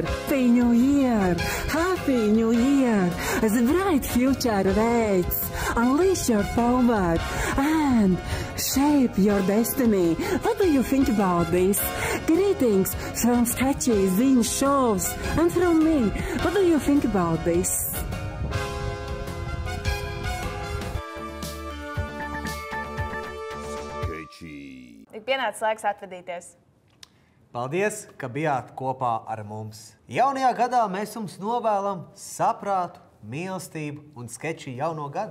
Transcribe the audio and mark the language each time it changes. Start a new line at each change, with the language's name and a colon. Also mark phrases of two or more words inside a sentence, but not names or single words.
English: Happy New Year! Happy New Year! As a bright future awaits. Unleash your power and shape your destiny. What do you think about this? Greetings from Skečī ziņu shows and from me. What do you think about this?
Latvian: Ir pienācis laiks atvadīties. Paldies, ka bijāt kopā ar mums. Jaunajā gadā mēs jums novēlam saprātu, mīlestību un Skečī jauno gadu.